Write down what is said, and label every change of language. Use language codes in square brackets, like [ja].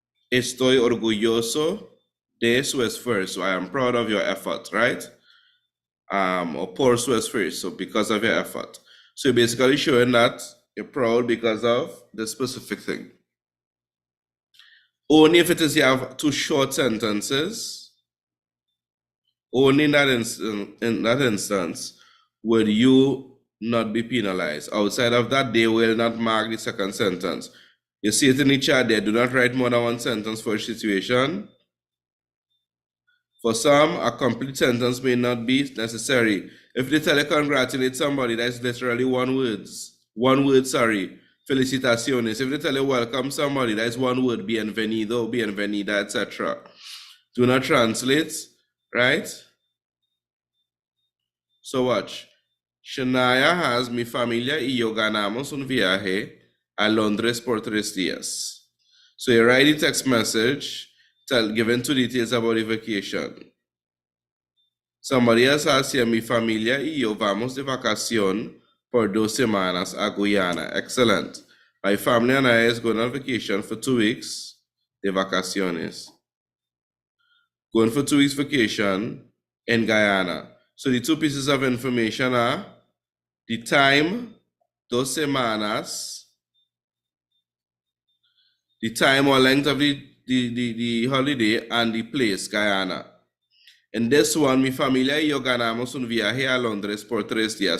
[es] Estoy orgulloso de su esfuerzo. [en] I am proud of your effort, right? Or [es] por su esfuerzo, [en] because of your effort. So you're basically showing that you're proud because of the specific thing. Only if it is you have two short sentences, only in that instance would you not be penalized. Outside of that, they will not mark the second sentence. You see it in the chat there, do not write more than one sentence for a situation. For some, a complete sentence may not be necessary. If they tell you congratulate somebody, that's literally one word, [es] felicitaciones. [en] If they tell you welcome somebody, that's one word, [es] bienvenido, bienvenida, [en] etc. Do not translate, right? So watch. Shania has [es] mi familia y yo ganamos un viaje a Londres por 3 días. [en] So you write the text message, giving 2 details about the vacation. Somebody else has here, [es] mi familia y yo vamos de vacación por 2 semanas a Guyana. [en] Excellent. My family and I is going on vacation for 2 weeks [es] de vacaciones. [en] Going for 2 weeks vacation in Guyana. So the 2 pieces of information are the time, [es] 2 semanas, [en] the time or length of the holiday, and the place, Guyana. In this one, [es] mi familia y yo ganamos un viaje a Londres por 3 días.